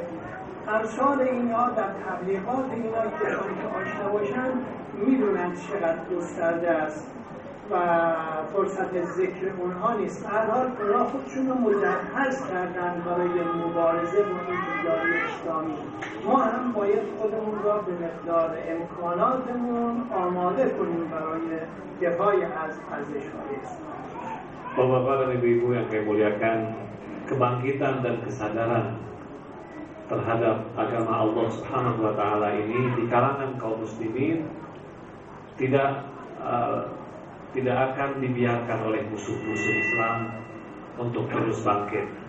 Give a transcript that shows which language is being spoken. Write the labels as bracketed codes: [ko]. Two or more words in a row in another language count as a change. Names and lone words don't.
[fa] امثال اینها در تبلیغات اینها کسانی که آشنا باشن میدونن چقدر گسترده است و فرصت ذکر اونها نیست. هر حال اونها خودشون رو مجهز کردن برای مبارزه با این بیداری اسلامی. ما هم باید خودمون را به مقدار امکاناتمون آماده کنیم برای دفاع از ارزش‌های اسلام. [id] Bapak-bapak dan ibu-ibu yang saya muliakan, kebangkitan dan kesadaran terhadap agama Allah [ar] سبحانه و تعالى [id] ini di kalangan kaum muslimin tidak akan dibiarkan oleh musuh-musuh Islam untuk terus bangkit.